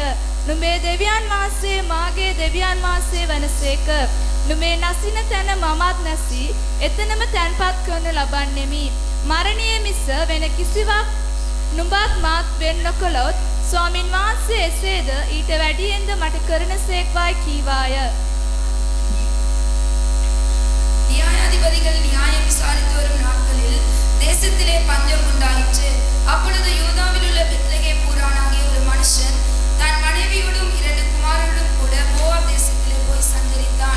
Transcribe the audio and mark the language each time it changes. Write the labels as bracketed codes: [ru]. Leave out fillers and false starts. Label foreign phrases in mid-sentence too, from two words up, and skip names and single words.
[si] නුඹේ දෙවියන් වහන්සේ මාගේ දෙවියන් වහන්සේ වනසේක. නුඹේ නසින තැන මමත් නැසී එතනම තැන්පත් කරනු ලබන්නෙමි. මරණය මිස වෙන කිසිවක් නුඹත් මාත් වෙන් නොකළොත් ස්වාමින් වහන්සේ එසේද ඊට වැඩියෙන්ද මට කරන සේක්වායි කීවාය. [ta] நியாயாதிபதிகள் நியாயம் விசாரித்து வரும் நாட்களில் தேசத்திலே பஞ்சம் உண்டாயிற்று. அப்பொழுது யூதாவில் உள்ள பெத்லகேம் ஊரானாகிய ஒரு மனுஷன் தன் மனைவியோடும் 2 குமாரரோடும் கூட மோவாப் தேசத்திலே போய் சஞ்சரித்தான்.